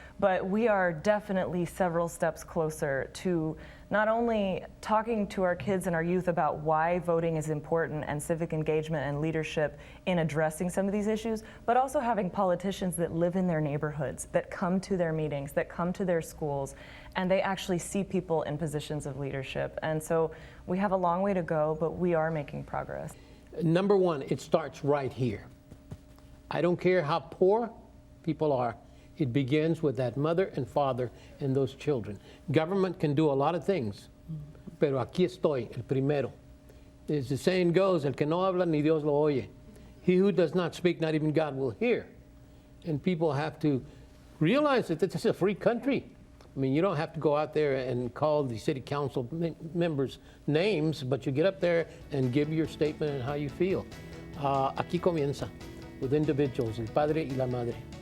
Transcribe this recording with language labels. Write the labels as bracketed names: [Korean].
[English] But we are definitely several steps closer to not only talking to our kids and our youth about why voting is important and civic engagement and leadership in addressing some of these issues, but also having politicians that live in their neighborhoods, that come to their meetings, that come to their schools, and they actually see people in positions of leadership. And so we have a long way to go, but we are making progress. Number one, it starts right here. I don't care how poor people are. It begins with that mother and father and those children. Government can do a lot of things, [Spanish] pero aquí estoy, el primero. [English] As the saying goes, [Spanish] el que no habla ni Dios lo oye. [English] He who does not speak, not even God will hear. And people have to realize that this is a free country. I mean, you don't have to go out there and call the city council members names, but you get up there and give your statement and how you feel. [Spanish] Aquí comienza. [English] with individuals, [Spanish] el padre y la madre.